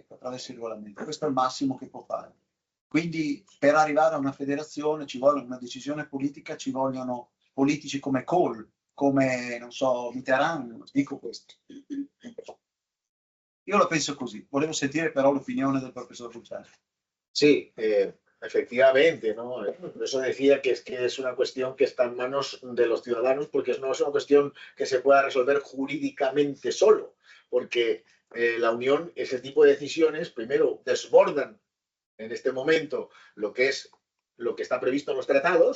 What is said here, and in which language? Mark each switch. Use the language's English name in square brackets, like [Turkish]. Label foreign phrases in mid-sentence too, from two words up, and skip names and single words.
[Italian] Questo è il massimo che può fare. Quindi per arrivare a una federazione ci vuole una decisione politica, ci vogliono politici come Kohl, come, non so, Mitterrand, dico questo. Io la penso così. Volevo sentire però l'opinione del profesor Luciano. [Spanish] Sí, efectivamente, ¿no? Por eso decía que es una cuestión que está en manos de los ciudadanos, porque no es una cuestión que se pueda resolver jurídicamente solo, porque la Unión, ese tipo de decisiones, primero, desbordan en este momento lo que está previsto en los tratados.